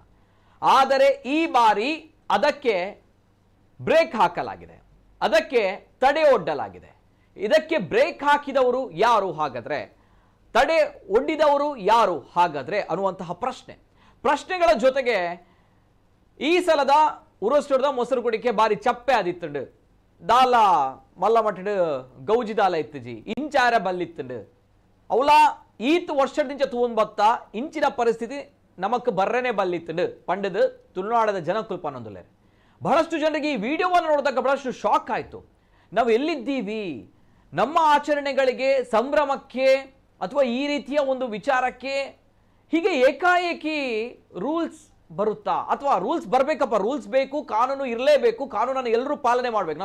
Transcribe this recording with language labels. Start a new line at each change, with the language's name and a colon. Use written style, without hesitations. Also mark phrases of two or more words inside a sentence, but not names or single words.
Kannada: ಆದರೆ ಈ ಬಾರಿ ಅದಕ್ಕೆ ಬ್ರೇಕ್ ಹಾಕಲಾಗಿದೆ, ಅದಕ್ಕೆ ತಡೆ ಒಡ್ಡಲಾಗಿದೆ. ಇದಕ್ಕೆ ಬ್ರೇಕ್ ಹಾಕಿದವರು ಯಾರು ಹಾಗಾದ್ರೆ, ತಡೆ ಒಡ್ಡಿದವರು ಯಾರು ಹಾಗಾದ್ರೆ ಅನ್ನುವಂತಹ ಪ್ರಶ್ನೆಗಳ ಜೊತೆಗೆ ಈ ಸಲದ ಉರೋಸ್ಟೂರ್ದ ಮೊಸರು ಕುಡಿಕೆ
Tulu: ಬಾರಿ ಚಪ್ಪೆ ಆದಿತ್ತಂಡು. ದಾಲ ಮಲ್ಲ ಮಟ್ಟಡು ಗೌಜಿ ದಾಲ ಇತ್ತಜಿ ಇಂಚಾರ ಬಲ್ಲಿತ್ತಂಡು ಅವಳ ಈತ್ ವರ್ಷದಿಂದ ತೂನ್ ಬತ್ತ ಇಂಚಿನ ಪರಿಸ್ಥಿತಿ ನಮಕ್ ಬರ್ರೇನೆ ಬಲ್ಲಿತ್ತಂಡು ಪಂಡದು ತುಳುನಾಡದ ಜನ ಕುಲ್ಪನೊಂದುಲೆ.
Kannada: ಬಹಳಷ್ಟು ಜನರಿಗೆ ಈ ವಿಡಿಯೋವನ್ನು ನೋಡಿದಾಗ ಬಹಳಷ್ಟು ಶಾಕ್ ಆಯಿತು. ನಾವು ಎಲ್ಲಿದ್ದೀವಿ, ನಮ್ಮ ಆಚರಣೆಗಳಿಗೆ, ಸಂಭ್ರಮಕ್ಕೆ ಅಥವಾ ಈ ರೀತಿಯ ಒಂದು ವಿಚಾರಕ್ಕೆ ಹೀಗೆ ಏಕಾಏಕಿ ರೂಲ್ಸ್ ಬರುತ್ತಾ? ಅಥವಾ ರೂಲ್ಸ್ ಬರಬೇಕಪ್ಪ, ರೂಲ್ಸ್ ಬೇಕು, ಕಾನೂನು ಇರಲೇಬೇಕು, ಕಾನೂನನ್ನು ಎಲ್ಲರೂ ಪಾಲನೆ ಮಾಡಬೇಕು.